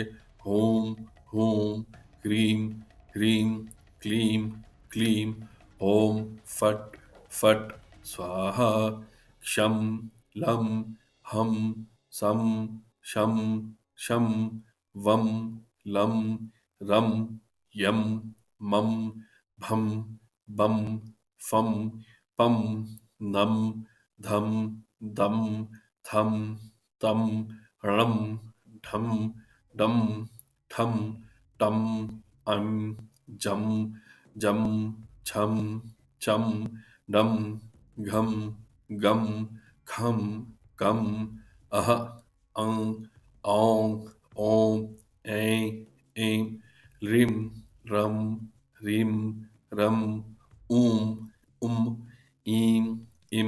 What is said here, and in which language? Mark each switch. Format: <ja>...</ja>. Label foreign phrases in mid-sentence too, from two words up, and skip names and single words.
<sa>हूं हूं ह्रीं ह्रीं क्लीं क्लीं ॐ फट् फट् स्वाहा क्षं लं हं सं शं शं वं लं रं यं मं भं बं फं पं नं धं दं थं तं णं ढं डं ठं टं ऐं जं जं छं चं डं घं गं खं कं अह अं औं ॐ ऐं ऐं ह्रीं रं ह्रीं रं ऊं उं ईं इं</sa>